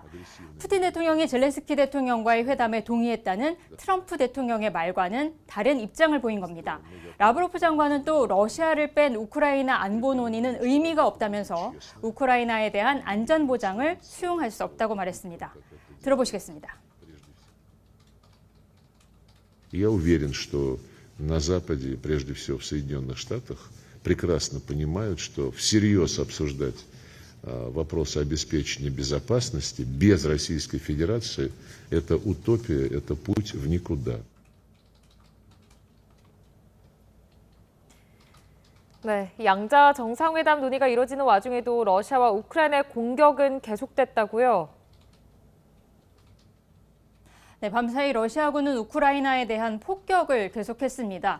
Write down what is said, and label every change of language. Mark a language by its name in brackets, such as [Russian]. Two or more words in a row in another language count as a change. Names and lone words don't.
[Korean] 푸틴 대통령이 젤렌스키 대통령과의 회담에 동의했다는 트럼프 대통령의 말과는 다른 입장을 보인 겁니다. 라브로프 장관은 또 러시아를 뺀 우크라이나 안보 논의는 의미가 없다면서 우크라이나에 대한 안전 보장을 수용할 수 없다고 말했습니다. 들어보시겠습니다. [Russian] Я уверен, что на Западе, прежде всего в Соединенных Штатах, прекрасно понимают, что всерьез обсуждать вопросы обеспечения безопасности без Российской Федерации – это утопия, это путь в никуда. [Korean] 네, 양자 정상회담 논의가 이뤄지는 와중에도 러시아와 우크라이나의 공격은 계속됐다고요? 네, 밤사이 러시아군은 우크라이나에 대한 폭격을 계속했습니다.